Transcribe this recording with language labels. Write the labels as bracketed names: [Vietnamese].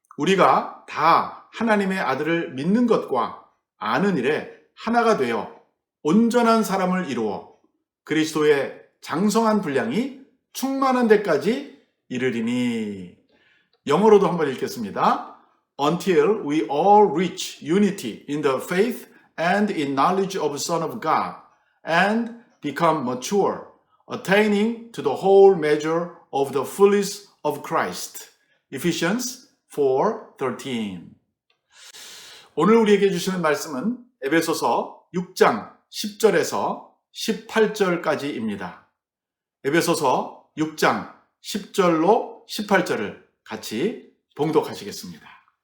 [Korean] 우리가 다 하나님의 아들을 믿는 것과 아는 일에 하나가 되어 온전한 사람을 이루어 그리스도의 장성한 분량이 충만한 데까지 이르리니. 영어로도 한번 읽겠습니다. [English] until we all reach unity in the faith and in knowledge of the Son of God and become mature, attaining to the whole measure of the fullness of Christ. Ephesians 4:13. [Korean] 오늘 우리에게 주시는 말씀은 에베소서 6장 10절에서 18절까지입니다. 에베소서 6장 10절로 18절을 같이 봉독하시겠습니다.